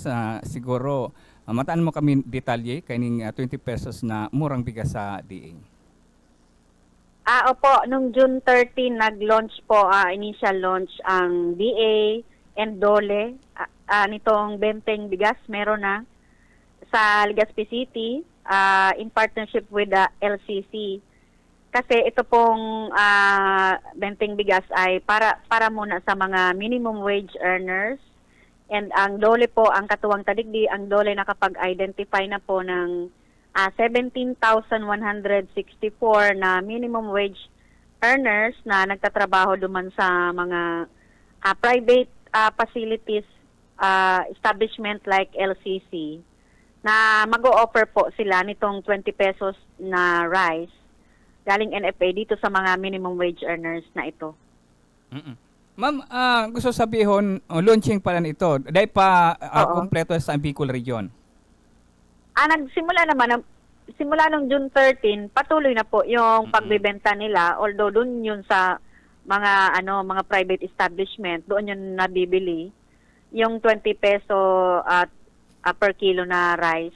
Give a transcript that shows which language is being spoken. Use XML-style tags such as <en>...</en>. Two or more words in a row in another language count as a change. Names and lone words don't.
<bik>Siguro, mataan mo kami detalye kaining 20 pesos na murang bigas sa DA.</bik> <tl>Opo, nung June 13, nag-launch po,</tl> <en>initial launch</en> <tl>ang DA and Dole. Nitong benteng bigas, meron na sa Legazpi City</tl> <en>in partnership with the LCC.</en> <tl>Kasi ito pong benteng bigas ay para muna sa mga</tl> <en>minimum wage earners.</en> <tl>And ang Dole po, ang katuwang tadigdi, ang Dole nakapag-identify na po ng 17,164 na</tl> <en>minimum wage earners</en> <tl>na nagtatrabaho duman sa mga</tl> <en>private facilities establishment like LCC</en> <tl>na mag-o-offer po sila nitong 20 pesos na rice galing NFA dito sa mga</tl> <en>minimum wage earners</en> <tl>na ito. Ma'am, gusto sabihin, launching pala nito. Dahil pa kompleto sa Bicol region. Simula nung June 13, patuloy na po yung pagbebenta nila, although doon yun sa mga</tl> <en>private establishment,</en> <tl>doon yun nabibili yung 20</tl> <en>peso per kilo</en> <tl>na rice.</tl>